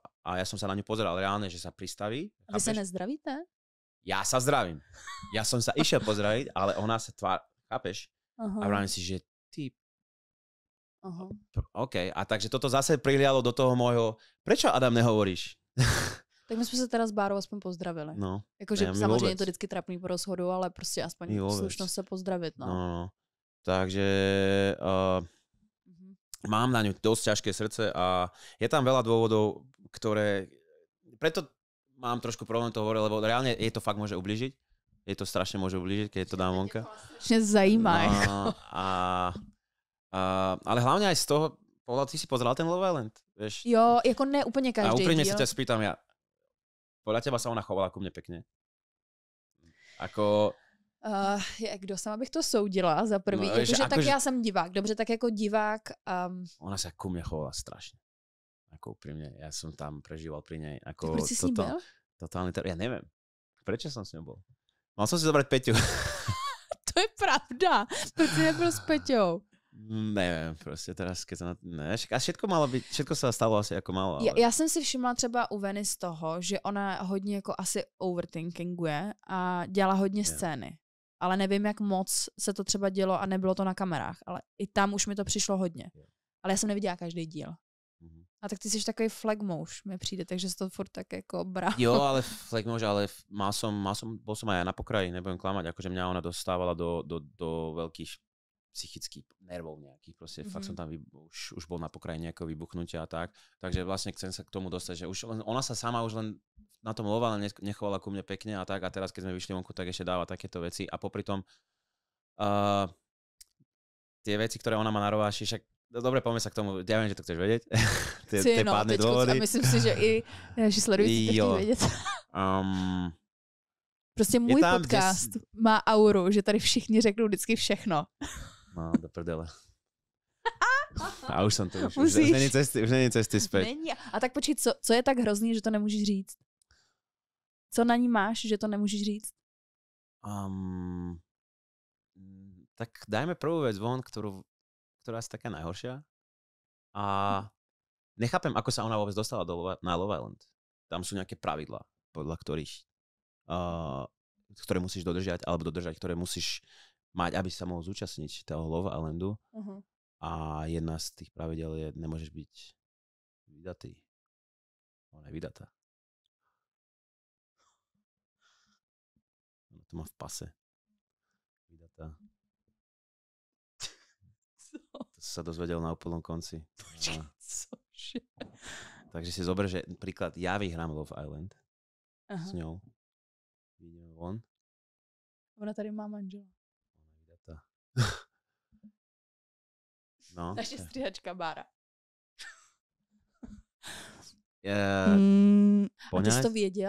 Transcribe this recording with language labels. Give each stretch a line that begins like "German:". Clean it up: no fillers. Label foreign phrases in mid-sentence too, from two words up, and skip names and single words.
Slovak: A ja som sa na ňu pozeral reálne, že sa pristaví. A vy sa nezdravíte? Ja sa zdravím. Ja som sa išiel pozdraviť, ale ona sa chápeš? A vravím si, že ty... OK. A takže toto zase prihlialo do toho môjho... Prečo, Adam, nehovoríš?
Czech: Tak my jsme se teda s Bárou aspoň pozdravili. No. Jakože samozřejmě je to vždycky trapný po rozhodu, ale prostě aspoň slušnost se pozdravit. No.
Slovak: Takže mám na ňu dosť ťažké srdce a je tam veľa dôvodov, ktoré... Preto mám trošku problém to hovoriť, lebo reálne jej to fakt môže ublížiť. Jej to strašne môže ublížiť, keď to dám vonka.
Czech: Strašne zajímá.
Slovak: Ale hlavne aj z toho pohľadu, ty si pozeral ten Love Island, vieš?
Czech: Jo, jako ne úplně každý díl.
Slovak: A úprimne sa ťa spýtam, podľa teba sa ona chovala ku mne pekne? Ako...
Czech: Kdo sama bych to soudila za prvý? No, tak já jsem divák. Dobře, tak jako divák...
Slovak: Ona sa ku mne chovala strašne. Ako úprimne. Ja som tam prežíval pri nej. Ako
Czech: proč si s ní byl?
Slovak: Totálny ja neviem. Prečo som s ňou bol? Mal som si zobrať Peťu.
Czech: To je pravda. Proč si nebyl s Peťou?
Slovak: Nevím, prostě teraz, keď sa ne, a všetko sa stalo asi jako malo. Ale...
Czech: Já jsem si všimla třeba u Veny z toho, že ona hodně jako asi overthinkinguje a dělá hodně scény. Ale nevím, jak moc se to třeba dělo a nebylo to na kamerách, ale i tam už mi to přišlo hodně. Ale já jsem neviděla každý díl. A tak ty jsi takový flagmouš, mi přijde, takže to furt tak jako brá. Jo, ale flagmouš,
Slovak: ale bol som aj na pokraji, nebudem klamať, akože mňa ona dostávala do veľkých psychických nervov nejakých, proste fakt som tam už bol na pokraji nejakého vybuchnutia a tak, takže vlastne chcem sa k tomu dostať, že už len, ona sa sama už len na tom Love Island nechovala ku mne pekne a tak, a teraz keď sme vyšli vonku, tak ešte dáva takéto veci a popri tom tie veci, ktoré ona má na rováši, však dobre, poďme sa k tomu, ja viem, že to chceš vedieť, tie pádne dôvody.
Czech: A myslím si, že i naši sledující to chtějí vědět. Prostě můj podcast má auru, že tady všichni řeknou vždycky všechno. No, do prdele. A už jsem to, už není cesty zpět. Není. A tak počkej, co je tak hrozný, že to nemůžeš říct? Co na ní máš, že to nemůžeš říct?
Slovak: Tak dajme prvú vec von, ktorá je taká najhoršia. A nechápem, ako sa ona vôbec dostala na Love Island. Tam sú nejaké pravidlá, podľa ktorých ktoré musíš dodržať, alebo ktoré musíš mať, aby sa mohol zúčastniť toho Love Islandu. A jedna z tých pravidel je, nemôžeš byť vydatý. Ona je vydatá. Ona to má v pase. Vydatá. To sa dozvedel na úplnom konci. Takže si zober, že príklad, ja vyhrám Love Island s ňou. Vidíme von.
Czech: Ona tady má manžela.
Slovak: Ona je vydatá. No.
Czech: Naše stříhačka Bára. A ty jsi to věděl?